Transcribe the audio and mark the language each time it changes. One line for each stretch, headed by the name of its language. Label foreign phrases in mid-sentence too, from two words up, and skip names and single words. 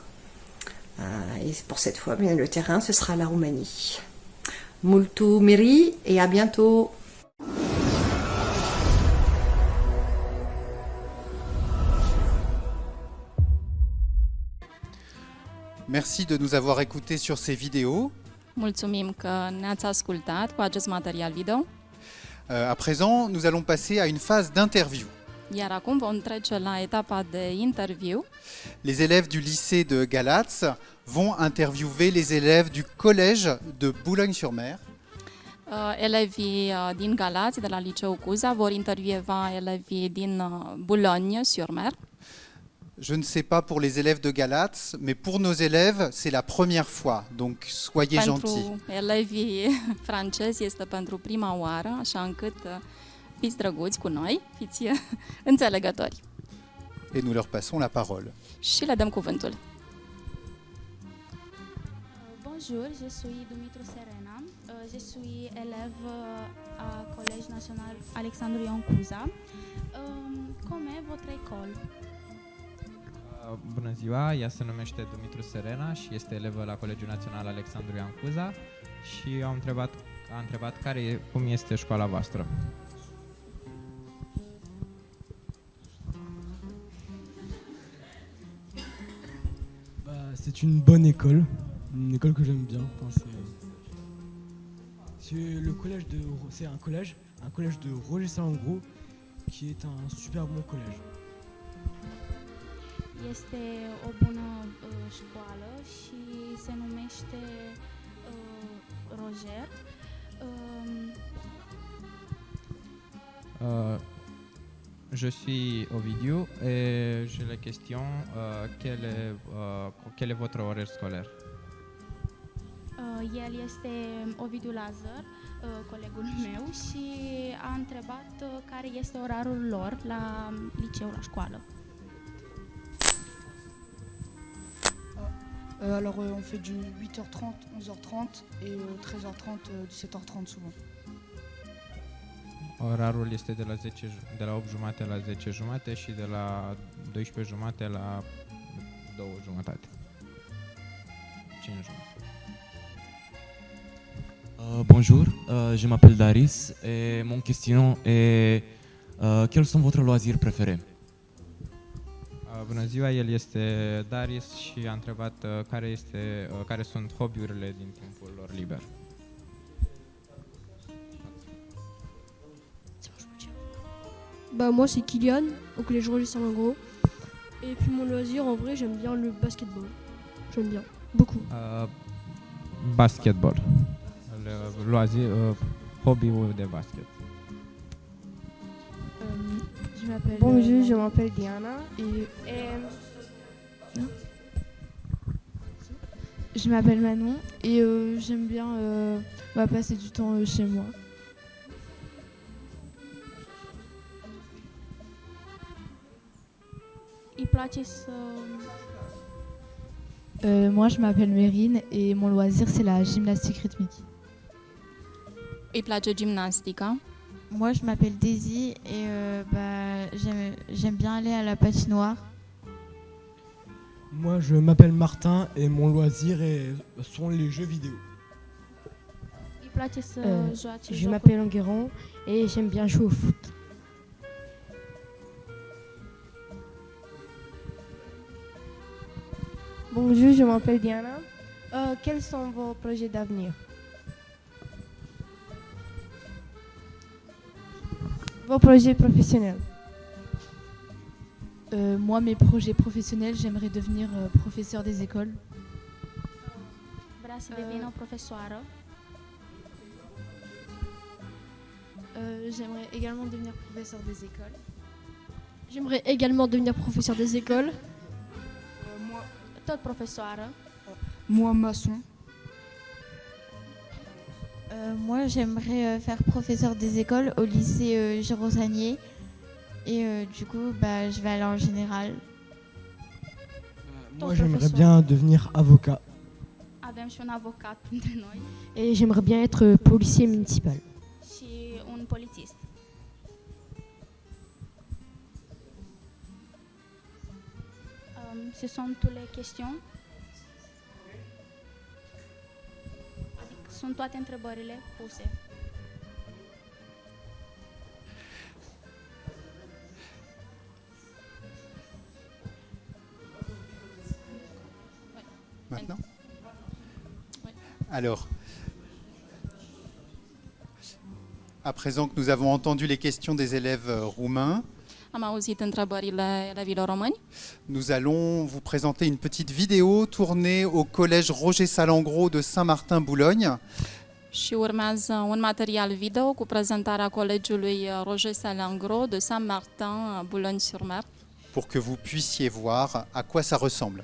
French: Et pour cette fois, bien, le terrain, ce sera la Roumanie. Multu miri et à bientôt. Merci de nous avoir écoutés sur ces vidéos.
Romanian: Mulțumim că ne-ați ascultat cu acest material video.
French: À présent, nous allons passer à une phase d'interview.
Romanian: Iar acum vom trece la etapa de interviu.
French: Les élèves du lycée de Galatz vont interviewer les élèves du collège de Boulogne-sur-Mer.
Romanian: Elevii din Galați, de la Liceul Cuza, vor intervieva elevii din Boulogne-sur-Mer.
French: Je ne sais pas pour les élèves de Galatz, mais pour nos élèves, c'est la première fois, donc soyez gentils.
Romanian: Pentru elevii francezi este pentru prima oară, așa încât fiți drăguți cu noi, fiți înțelegători.
French: Et nous leur passons la parole.
Romanian: Și le dăm cuvântul.
French: Bonjour, je suis Dumitru Serena. Je suis élève à Collège National Alexandru Ioan Cuza. Comment est votre école?
Romanian: Bună ziua, ea se numește Dumitru Serena și este elevă la Colegiul Național Alexandru Ioan Cuza și a întrebat cum este școala voastră.
French: C'est une bonne école que j'aime bien. Enfin, c'est un collège de Roger Salengro qui est un super bon collège.
Romanian: Este o bună școală și se numește Roger.
French: Je suis Ovidiu et j'ai la question quel est votre horaire scolaire?
Romanian: El este Ovidiu Lazar, colegul meu, și a întrebat care este orarul lor la liceu, la școală.
French: Alors on fait du 8h30, 11h30 et 13h30, 17h30 souvent.
Romanian: Orarul este de la 8:30 la 10:30 și de la 12:30 la 2:30. 5:30.
French: Bonjour, je m'appelle Daris et mon question est quels sont votre loisirs préférés?
Romanian: Bună ziua, el este Daris și a întrebat care sunt hobby-urile din timpul lor liber.
French: Bah moi c'est Kylian au collège Roger Salengro. Et puis mon loisir en vrai j'aime bien le basketball. J'aime bien beaucoup. Basketball.
Romanian: Loisir, hobby-ul de basket.
French: Je Bonjour, je m'appelle Diana et je m'appelle Manon et j'aime bien passer du temps chez moi.
Romanian: Îi place să...
French: Moi, je m'appelle Mérine et mon loisir, c'est la gymnastique rythmique.
Romanian: Îi place gimnastica.
French: Moi, je m'appelle Daisy et j'aime bien aller à la patinoire. Moi, je m'appelle Martin et mon loisir sont les jeux vidéo.
Romanian: Îi place să joace
French: je m'appelle Enguerrand et j'aime bien jouer au foot. Bonjour, je m'appelle Diana. Quels sont vos projets d'avenir? Vos projets professionnels? Moi, mes projets professionnels, j'aimerais devenir professeur des écoles.
Romanian: Vrea să devină profesoară.
French: J'aimerais également devenir professeur des écoles. J'aimerais également devenir professeur des écoles. Moi,
Romanian: tot profesoară.
French: Moi, maçon. Moi, j'aimerais faire professeur des écoles au lycée Gironsanier. Et du coup, je vais aller en général. Moi, j'aimerais bien devenir avocat.
Romanian: Avem și un avocat printre noi.
French: Et j'aimerais bien être policier municipal.
Romanian: Și un polițist.
French: Ce sont toutes les questions?
Romanian: Sunt toate întrebările puse.
French: Maintenant ? Alors, à présent que nous avons entendu les questions des élèves roumains,
Romanian: Am auzit întrebările elevilor români.
French: nous allons vous présenter une petite vidéo tournée au collège Roger Salengro de Saint-Martin-Boulogne.
Romanian: Și urmează un material video cu prezentarea colegiului Roger Salengro de Saint-Martin, Boulogne-sur-Mer.
French: Pour que vous puissiez voir à quoi ça ressemble.